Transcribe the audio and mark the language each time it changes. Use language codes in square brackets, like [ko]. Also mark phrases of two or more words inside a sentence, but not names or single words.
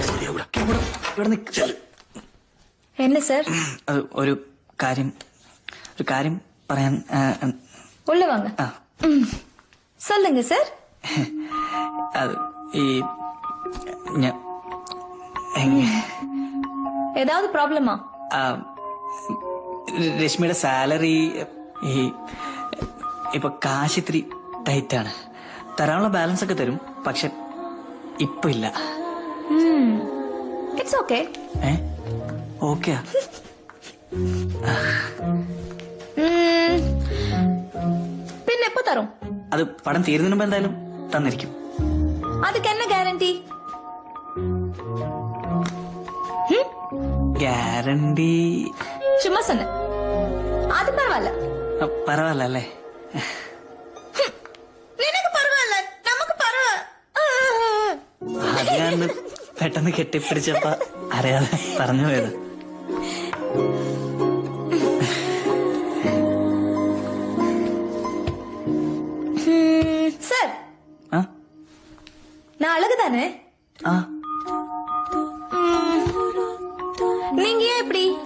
[ta] என்ன சார்? [ml] ഒരു കാര്യം പറയാൻ. [ta] உள்ள வாங்க. சொல்லுங்க சார். [ml] അത് ഈ [ta] ஏதாவது ப்ராப்ளமா? [ml] രശ്മിയുടെ സാലറി ഇപ്പൊ കാശ് ഇത്തിരി ടൈറ്റാണ്. തരാനുള്ള ബാലൻസ് ഒക്കെ തരും, പക്ഷെ ഇപ്പൊ ഇല്ല. [en] It's okay. [ml] ഓക്കെയാ? പിന്നെ എപ്പോ തരും? അത് പടം തീരുന്നതിന് മുമ്പ് എന്തായാലും തന്നിരിക്കും. [ta] அதுக்கு என்ன கேரண்டி? [ml] ഗ്യാരണ്ടി [ta] சும்மா சொன்ன. அது பரவாயில்ல. [ml] പരവായില്ല അല്ലേ? നിനക്ക് പരവായില്ല, നമുക്ക് അത് ഞാൻ പെട്ടെന്ന് കെട്ടിപ്പിടിച്ചപ്പ അറിയാതെ പറഞ്ഞു പോയത്. [ta] சார், நான் அழகுதானே? நீங்க ஏன் இப்படி?